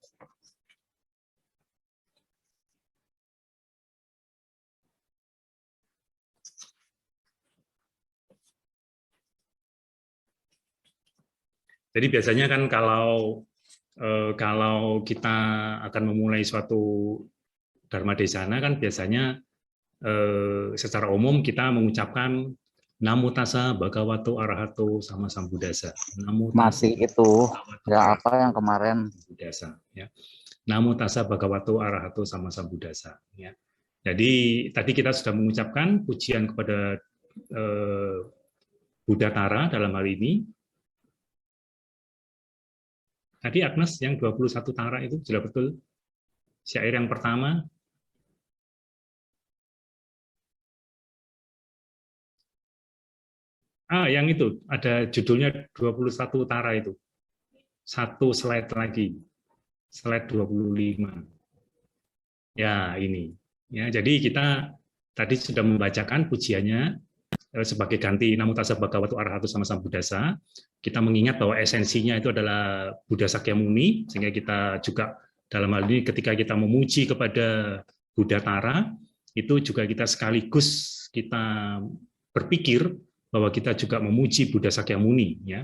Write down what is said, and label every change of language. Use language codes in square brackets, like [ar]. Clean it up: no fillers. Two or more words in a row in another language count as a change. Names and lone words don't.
[id] Jadi biasanya kan kalau kita akan memulai suatu Dharma Desana kan biasanya secara umum kita mengucapkan [pi] Namo tassa bhagavato arahato sama sambuddhassa. Namo tassa [id] Masih itu ya apa yang kemarin [pi] Buddhasa, ya. Namo tassa bhagavato arahato sama sambuddhassa, [id] ya. Jadi tadi kita sudah mengucapkan pujian kepada Buddha Tara dalam hal ini. Tadi Agnes yang 21 Tara itu sudah betul. Syair yang pertama. Yang itu ada judulnya 21 Tara itu. Satu slide lagi. Slide 25. Ya, ini. Ya, jadi kita tadi sudah membacakan pujiannya sebagai ganti [pi] Namo tassa bhagavato arahato sama sambuddhassa. [id] Kita mengingat bahwa esensinya itu adalah Buddha Sakyamuni, sehingga kita juga dalam hal ini ketika kita memuji kepada Buddha Tara, itu juga kita sekaligus kita berpikir bahwa kita juga memuji Buddha Sakyamuni, ya.